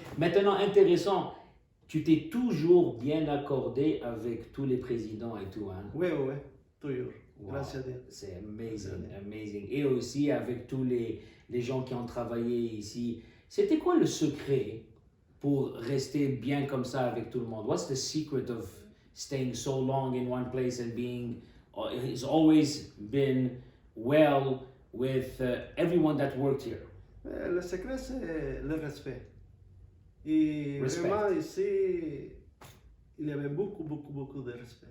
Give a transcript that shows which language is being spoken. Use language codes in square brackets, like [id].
[fr] Maintenant, intéressant, tu t'es toujours bien accordé avec tous les présidents et tout, hein? Oui, toujours. [en] Wow. [es] Gracias [fr] à Dieu. C'est amazing. Et aussi avec tous les gens qui ont travaillé ici. C'était quoi le secret pour rester bien comme ça avec tout le monde? [en] What's the secret of staying so long in one place and being, it's always been well with everyone that worked here? [fr] Le secret, c'est le respect. Et Respect. vraiment, ici, il y avait beaucoup de respect.